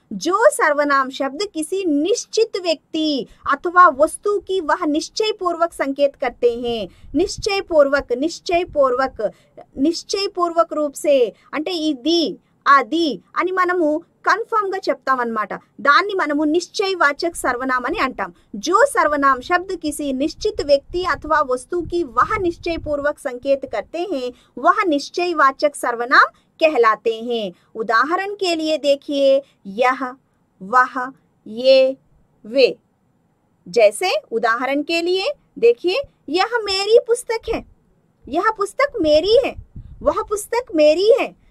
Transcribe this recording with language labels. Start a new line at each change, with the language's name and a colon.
Hindi: जो सर्वनाम शब्द किसी निश्चित व्यक्ति अथवा वस्तु की वह निश्चय पूर्वक संकेत करते हैं, निश्चय पूर्वक, निश्चय पूर्वक, निश्चय पूर्वक रूप से,
Telugu: అంటే ఇది, అది అని మనము కన్ఫర్మ్ గా చెప్తామన్నమాట। దాన్ని మనము निश्चयवाचक सर्वनाम అని అంటాం।
Hindi: जो सर्वनाम शब्द किसी निश्चित व्यक्ति अथवा वस्तु की वह निश्चय पूर्वक संकेत करते हैं, वह निश्चयवाचक सर्वनाम कहलाते हैं। उदाहरण के लिए देखिए, यह, वह, ये, वे। जैसे उदाहरण के लिए देखिए, यह मेरी पुस्तक है, यह पुस्तक मेरी है, वह पुस्तक मेरी है।